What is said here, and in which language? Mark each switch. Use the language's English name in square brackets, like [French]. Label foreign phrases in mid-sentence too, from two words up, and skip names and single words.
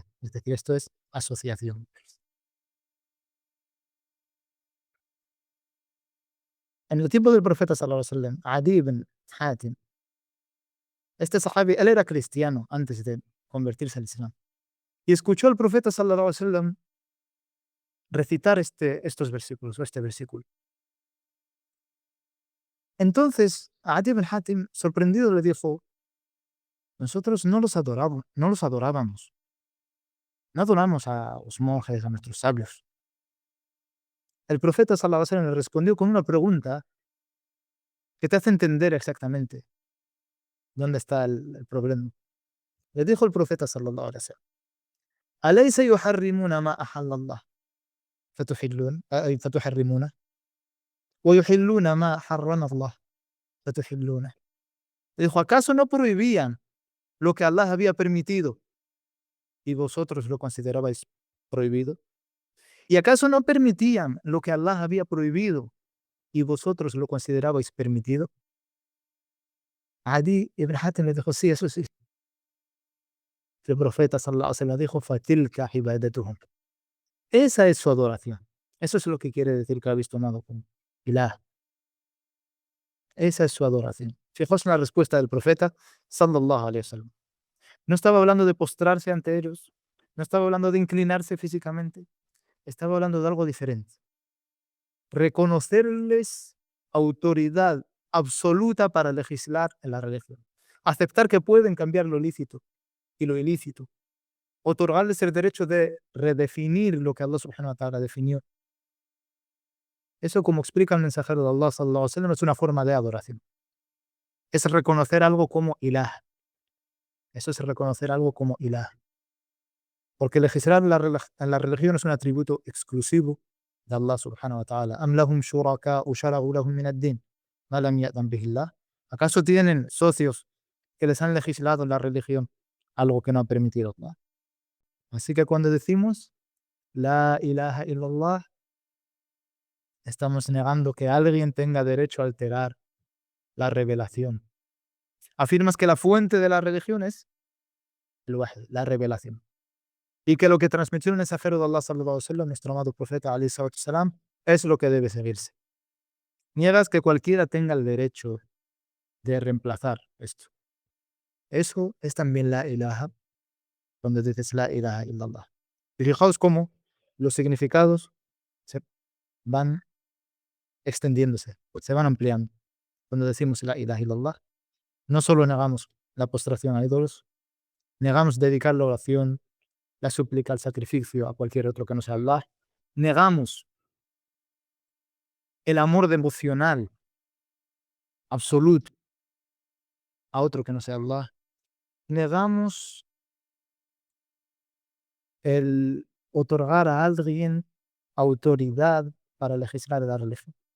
[Spanish] Es decir, esto es asociación. En el tiempo del profeta [Arabic] صلى الله عليه وسلم, [Spanish] Adi ibn Hatim, este sahabi, él era cristiano antes de convertirse al Islam. Y escuchó al profeta [Arabic] صلى الله عليه وسلم [Spanish] recitar estos versículos o este versículo. Entonces, Adi ibn Hatim, sorprendido, le dijo: nosotros no los adorábamos, no adoramos a los monjes, a nuestros sabios. El profeta [Arabic] صلى الله عليه وسلم [Spanish] le respondió con una pregunta que te hace entender exactamente dónde está el problema. Le dijo el profeta [Arabic] صلى الله عليه وسلم: أليس يحرمون ما أحل الله فتحرمونه ويحلون ما حرم الله فتحلونه. [Spanish] Dijo: ¿acaso no prohibían lo que Allah había permitido y vosotros lo considerabais prohibido? ¿Y acaso no permitían lo que Allah había prohibido y vosotros lo considerabais permitido? Adi ibn Hatim le dijo: sí, eso sí. El profeta [Arabic] صلى الله عليه وسلم [Spanish] dijo: [Arabic] فتلك عبادتهم. [Spanish] Esa es su adoración. Eso es lo que quiere decir que habéis tomado como ilah. Esa es su adoración. Fijaos en la respuesta del profeta [Arabic] صلى الله عليه وسلم. [Spanish] No estaba hablando de postrarse ante ellos, no estaba hablando de inclinarse físicamente, estaba hablando de algo diferente. Reconocerles autoridad absoluta para legislar en la religión. Aceptar que pueden cambiar lo lícito y lo ilícito. Otorgarles el derecho de redefinir lo que Allah [Arabic] سبحانه وتعالى [Spanish] definió. Eso, como explica el mensajero de Allah [Arabic] صلى الله عليه وسلم, [Spanish] es una forma de adoración. Es reconocer algo como ilah. Eso es reconocer algo como ilah. Porque legislar en la religión es un atributo exclusivo de Allah [Arabic] سبحانه وتعالى. أم لهم شركاء شرعوا لهم من الدين ما لم يأذن به الله. [Spanish] ¿Acaso tienen socios que les han legislado en la religión algo que no ha permitido Allah? Así que cuando decimos [Arabic] لا إله إلا الله, [Spanish] estamos negando que alguien tenga derecho a alterar la revelación. Afirmas que la fuente de la religión es el wahy, la revelación. Y que lo que transmitió el mensajero de Allah [Arabic] صلى الله عليه وسلم, [Spanish] nuestro amado profeta [Arabic] عليه الصلاة والسلام, [Spanish] es lo que debe seguirse. Niegas que cualquiera tenga el derecho de reemplazar esto. Eso es también [Arabic] لا إله, [Spanish] donde dices [Arabic] لا إله إلا الله. [Spanish] Y fijaos cómo los significados se van extendiéndose, se van ampliando. Cuando decimos [Arabic] لا إله إلا الله, [Spanish] no solo negamos la postración a ídolos, negamos dedicar la oración, la súplica, el sacrificio a cualquier otro que no sea Allah, negamos el amor devocional absoluto a otro que no sea Allah, negamos el otorgar a alguien autoridad para legislar la religión.